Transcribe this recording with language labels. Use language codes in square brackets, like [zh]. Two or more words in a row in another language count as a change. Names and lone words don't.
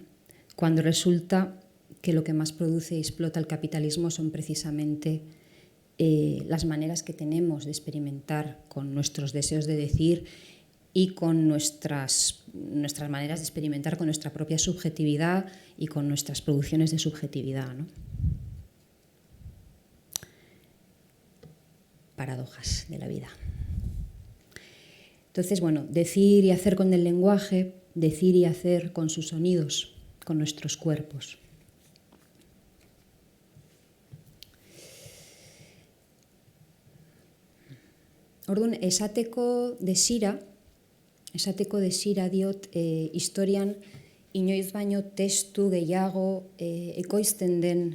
[es] Cuando resulta que lo que más produce y explota el capitalismo son precisamente las maneras que tenemos de experimentar con nuestros deseos de decir y con nuestras maneras de experimentar con nuestra propia subjetividad y con nuestras producciones de subjetividad, ¿no? Paradojas de la vida. Entonces, decir y hacer con el lenguaje, decir y hacer con sus sonidos, con nuestros cuerpos. [eu] Orduan, esateko desira diot historian inoiz baino testu gehiago ekoizten den